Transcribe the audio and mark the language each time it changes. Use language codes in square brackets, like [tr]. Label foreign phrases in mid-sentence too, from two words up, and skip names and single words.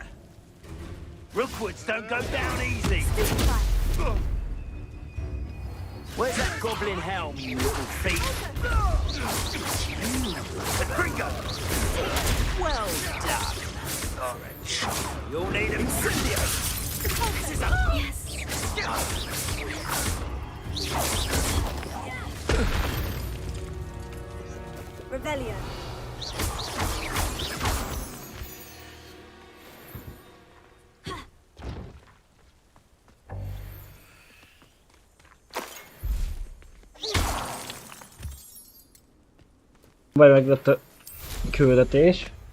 [en] Rookwoods don't go down easy. Where's that goblin helm, you little thief? Gringo! Well done. Orange. You'll need incendio. Revelio. [hu] Vagy meglett a küldetés.